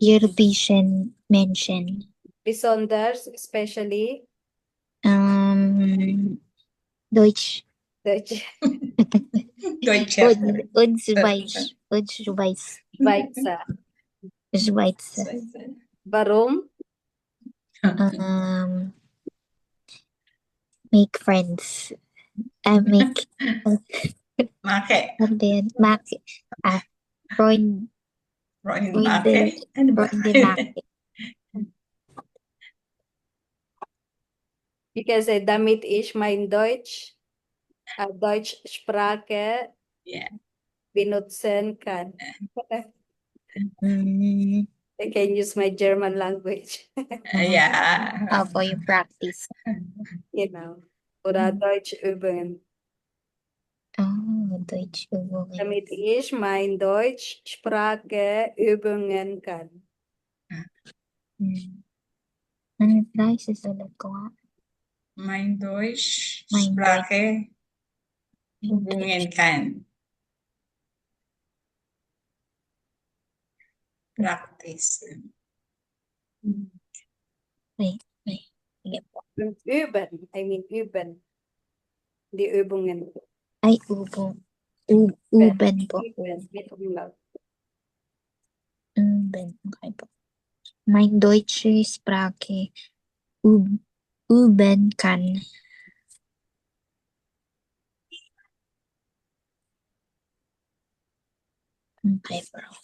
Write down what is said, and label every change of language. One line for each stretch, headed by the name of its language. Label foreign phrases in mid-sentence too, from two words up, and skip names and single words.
German: Europäischen Menschen. Besonders, especially Deutsch. Deutsche, Deutsche. Und Schweiz. Und Schweiz. Schweizer. Schweiz. Warum?
English: Make friends. Make Make. and then make Freund,
German: Freunde.
Filipino: Ano ba?
German: Freunde make.
English: You can say,
German: damit ich mein Deutschsprache
English: Yeah.
German: benutzen kann. Mm,
English: I can use my German language, Yeah. for you practice.
German: genau. Oder Deutsch üben. Oh, Deutsch Übungen. Damit ich mein Deutschsprache üben kann.
Filipino: Ano tayo susunod ko nga?
German: Mein Deutsch, Mein Sprache, hubungen kann.
English: Practice.
Filipino: Wait. Sige po.
German: Und üben,
English: I mean
German: üben. Die Übungen.
Filipino: Ay, uben. Uben po.
German: Üben, mit Umlaut.
Filipino: Uben. Okay po.
German: Mein deutsche Sprache üben kann.
Filipino: Okay po.